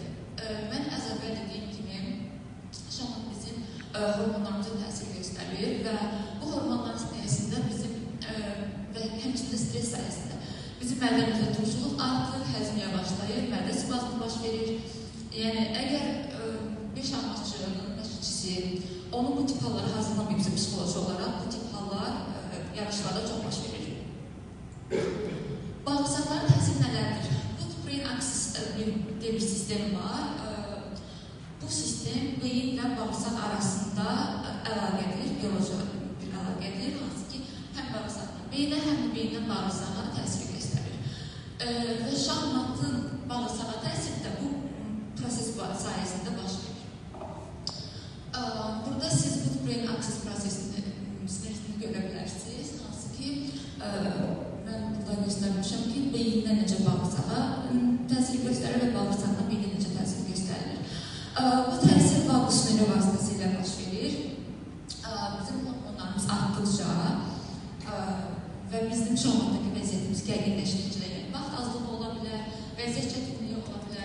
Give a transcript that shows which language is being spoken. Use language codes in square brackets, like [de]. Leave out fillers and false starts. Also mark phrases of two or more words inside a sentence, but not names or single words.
[az] Mən az əvvəl dediyim kimi, şahmat bizim hormonlarımıza təsir göstərir və bu hormonların sayəsində bizim və həmçində stres sayəsində bizim mədəmizdə turşuluq artır, həzm yavaşlayır, mədə spazmı baş verir. Yəni, əgər bir şahmatçının məşqçisi onu bu tip hallara hazırlamayıbsa psixoloji olaraq, bu tip hallar yarışlarda çox baş verir. Bağırsaqların təsiri nələrdir? [en] Foot-brain axis [az] deyə bir sistem var. Bu sistem beyin və bağırsaq arasında əlaqədir, bioloji bir əlaqədir, hansı ki, həm bağırsaqdan beyinə, həm də beyindən bağırsağa təsir göstərir. Və şahmatın bağırsağa təsiri də bu proses sayəsində baş verir. Burada siz [en] foot-brain axis [az] prosesini görə bilərsiniz, hansı ki, mən burada göstərmişəm ki, beyindən necə bağırsağa təsir göstərir və bağırsaqdan beyinə necə təsir göstərilir. Bu təsir vagus nöri vasitəsilə baş verir. Bizim hormonlarımız artdıqca və bizim şahmatdakı vəziyyətimiz gərginləşdikcə, vaxt azlığı ola bilər, vəziyyət çətinliyi ola bilər.